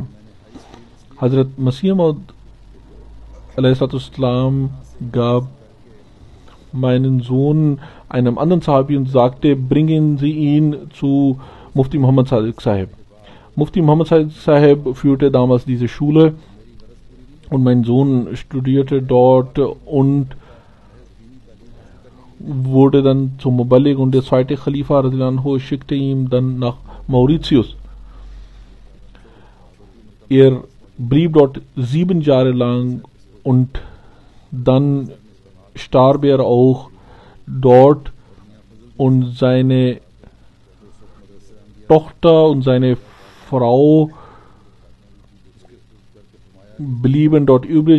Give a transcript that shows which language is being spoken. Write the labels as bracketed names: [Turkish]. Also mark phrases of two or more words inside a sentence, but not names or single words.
[German] Hazrat Masih Maud Islam gab meinen Sohn einem anderen Sahabi und sagte, bringen Sie ihn zu Mufti Muhammad Sadiq Sahib. Mufti Muhammad Sadiq Sahib führte damals diese Schule und mein Sohn studierte dort und wurde dann zum Muballigh, und der zweite Khalifa [Arabic] رضي الله عنه [German] schickte ihn dann nach Mauritius. Er blieb dort 7 Jahre lang und dann starb er auch dort, und seine Tochter und seine Frau blieben dort übrig.